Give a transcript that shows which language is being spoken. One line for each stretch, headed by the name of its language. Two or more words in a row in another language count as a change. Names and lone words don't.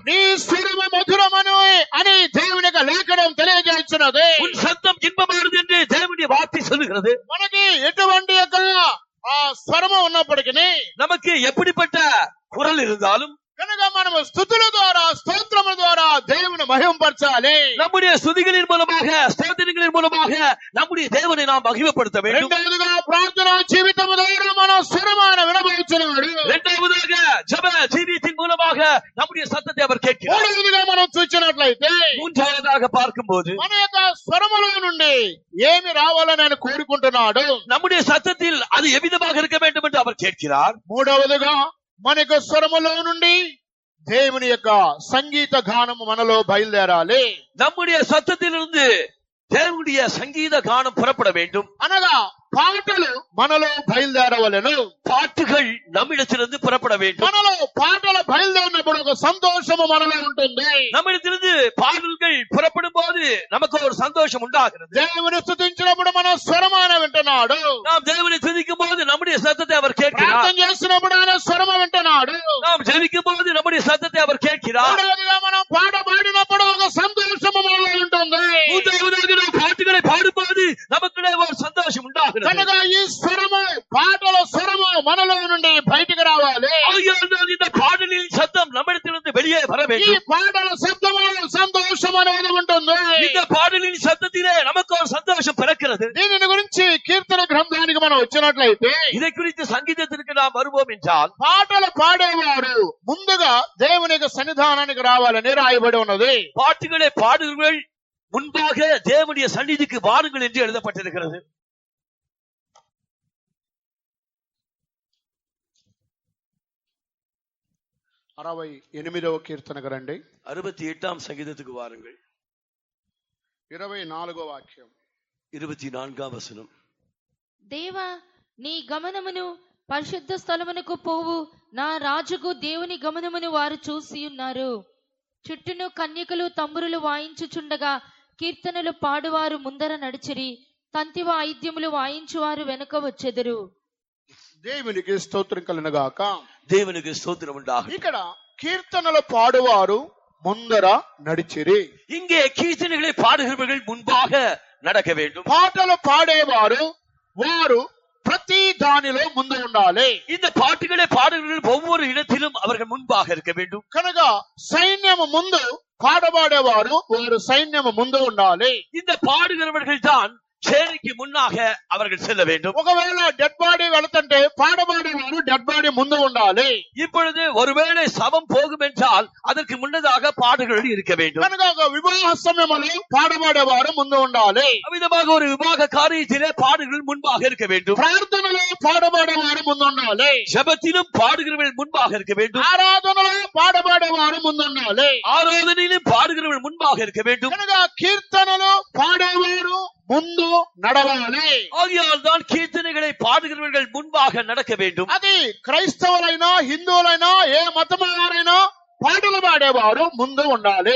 Telugu: నీ స్వరము మధురమను అని దేవుని యొక్క లేఖనం తెలియజేస్తున్నది.
Tamil: உன் சத்தம் இன்பமானது என்று தேவனுடைய வார்த்தை சொல்லுகிறது.
Telugu: మనకి ఎటువంటి యొక్క స్వరము ఉన్నప్పటికీ
Tamil: நமக்கு எப்படிப்பட்ட குரல் இருந்தாலும்
Telugu: కనుక మనము స్తుతుల ద్వారా స్తోత్రముల ద్వారా దేవుని మహిమపరచాలి.
Tamil: நம்முடைய ஸ்துதிகளின் மூலமாக ஸ்தோத்திரங்களின் மூலமாக நம்முடைய தேவனை நாம் மகிமைப்படுத்த வேண்டும்.
Telugu: రెండవదిగా ప్రార్థన జీవితము ద్వారా మన స్వరమాన వినబడుతున్నాడు.
Tamil: இரண்டாவதாக ஜெப ஜீவியத்தின் மூலமாக நம்முடைய சத்தத்தை அவர் கேட்கிறார்.
Telugu: మూడవదిగా మనం చూసినట్లయితే
Tamil: மூன்றாவதாக பார்க்கும்போது
Telugu: మన యొక్క స్వరములో నుండి ఏమి రావాలని ఆయన కోరుకుంటున్నాడు.
Tamil: நம்முடைய சத்தத்தில் அது எவ்விதமாக இருக்க வேண்டும் என்று அவர் கேட்கிறார்.
Telugu: మూడవదిగా మన యొక్క స్వరములో నుండి దేవుని యొక్క సంగీత గానము మనలో బయలుదేరాలి.
Tamil: நம்முடைய சத்தத்திலிருந்து தேவனுடைய சங்கீத கானம் புறப்பட வேண்டும்.
Telugu: అనగా పాటలు మనలో బయలుదేరవలెను.
Tamil: பாட்டுகள் நம்மிடத்திலிருந்து புறப்பட வேண்டும்.
Telugu: మనలో పాటలు బయలుదేరినప్పుడు ఒక సంతోషము మనలో ఉంటుంది.
Tamil: நம்மிடத்திலிருந்து பாடல்கள் புறப்படும் போது நமக்கு ஒரு சந்தோஷம் உண்டாகிறது.
Telugu: దేవుని స్తుతించినప్పుడు మన స్వరమాన వింటున్నాడు.
Tamil: நாம் தேவனை துதிக்கும் போது நம்முடைய சத்தத்தை அவர்
Telugu: ప్రార్థన
Tamil: கேட்கிறார்.
Telugu: చేస్తున్నప్పుడు ఆయన స్వరము వింటున్నాడు.
Tamil: நாம் ஜெபிக்கும் போது நம்முடைய சத்தத்தை அவர் கேட்கிறார்.
Telugu: మూడవదిగా మనం పాట పాడినప్పుడు ఒక సంతోషము మనలో ఉంటుంది.
Tamil: மூன்றாவதாக நாம் பாட்டுகளை பாடும்போது நமக்கு ஒரு சந்தோஷம் உண்டாகிறது.
Telugu: కనుక ఈ స్వరము పాటల స్వరము మనలో నుండి బయటికి రావాలి.
Tamil: ஆகையால் இந்த பாடலின் சத்தம் நம்மிடத்திலிருந்து வெளியே வர
Telugu: ఈ
Tamil: வேண்டும்.
Telugu: పాటల శబ్దము సంతోషం అనేది ఉంటుంది.
Tamil: இந்த பாடலின் சத்தத்திலே நமக்கு ஒரு சந்தோஷம் பிறக்கிறது.
Telugu: దీనిని గురించి కీర్తన గ్రంథానికి మనం వచ్చినట్లయితే
Tamil: இதை குறித்து சங்கீதத்திற்கு நாம் வருவோம் என்றால்
Telugu: పాటలు పాడేవారు ముందుగా దేవుని యొక్క సన్నిధానానికి రావాలని రాయబడి ఉన్నది.
Tamil: பாட்டுகளை பாடுங்கள் முன்பாக தேவனுடைய சந்நிதிக்கு வாருங்கள் என்று எழுதப்பட்டிருக்கிறது.
Telugu: 68వ కీర్తనకు రండి.
Tamil: 68ஆம் சங்கீதத்துக்கு வாருங்கள்.
Telugu: 24వ వాక్యం.
Tamil: 24ஆம் வசனம்.
Telugu: దేవా నీ గమనమును పరిశుద్ధ స్థలమునకు పోవు నా రాజుకు దేవుని గమనమును వారు చూసి ఉన్నారు. చుట్టూను కన్యకలు తంబురులు వాయించుచుండగా కీర్తనలు పాడువారు ముందర నడిచిరి, తంతి వాయిద్యములు వాయించువారు వెనుక వచ్చెదరు. దేవునికి స్తోత్రం కలుగుగాక.
Tamil: தேவனுக்கு ஸ்தோத்திரம் உண்டாகும்.
Telugu: ఇక్కడ కీర్తనలు పాడువారు ముందర నడిచిరి.
Tamil: இங்கே கீர்த்தனைகளை பாடுகிறவர்கள் முன்பாக நடக்க வேண்டும்.
Telugu: పాటలు పాడేవారు వారు ప్రతి దానిలో ముందు ఉండాలి.
Tamil: இந்த பாட்டுகளை பாடுகிறவர்கள் ஒவ்வொரு இடத்திலும் அவர்கள் முன்பாக இருக்க வேண்டும்.
Telugu: కనుక సైన్యము ముందు పాడబడేవారు వారు సైన్యము ముందు ఉండాలి.
Tamil: இந்த பாடுகிறவர்கள் தான் சேனைக்கு முன்னாக அவர்கள் செல்ல வேண்டும்.
Telugu: ఒకవేళ
English: dead body
Telugu: వెళుతుంటే పాడబడేవారు
English: dead body
Telugu: ముందు ఉండాలి.
Tamil: இப்பொழுது ஒருவேளை சவம் போகும் என்றால் அதற்கு முன்னதாக பாடுகள் இருக்க வேண்டும்.
Telugu: కనుక ఒక వివాహ సమయంలో పాడబడేవారు ముందు ఉండాలి.
Tamil: அவ்விதமாக ஒரு விவாக காரியத்திலே பாடுகள் முன்பாக இருக்க வேண்டும்.
Telugu: ప్రార్థనలో పాడబడేవారు ముందు ఉండాలి.
Tamil: ஜெபத்திலும் பாடுகிறவர்கள் முன்பாக இருக்க வேண்டும்.
Telugu: ఆరాధనలో పాడబడేవారు ముందు ఉండాలి.
Tamil: ஆராதனையிலும் பாடுகிறவர்கள் முன்பாக இருக்க வேண்டும்.
Telugu: కనుక కీర్తనలు పాడేవారు ముందు నడవాలి.
Tamil: ஆகையால் தான் கீர்த்தனைகளை பாடுகிறவர்கள் முன்பாக நடக்க வேண்டும்.
Telugu: అది క్రైస్తవులైనా హిందువులైనా ఏ మతమైనా పాటలు పాడేవారు ముందు ఉండాలి.